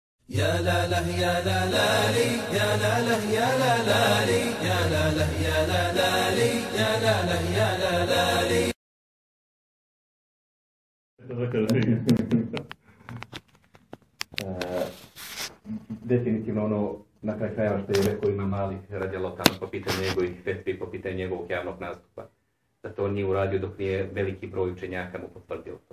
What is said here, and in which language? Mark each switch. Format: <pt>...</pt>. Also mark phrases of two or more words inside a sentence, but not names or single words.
<bs>يا لا له يا لا لا لي يا لا له يا لا لا لي يا لا له يا لا لا لي يا لا له يا لا لا لي. Definitivno ono na kraju krajeva što je rekao Imam Malik</bs> <ar>رضي الله تعالى</ar> <bs>po pitanju njegovih fetvi, po pitanju njegovog javnog nastupa. Da to on nije uradio dok nije veliki broj učenjaka mu potvrdio to.</bs>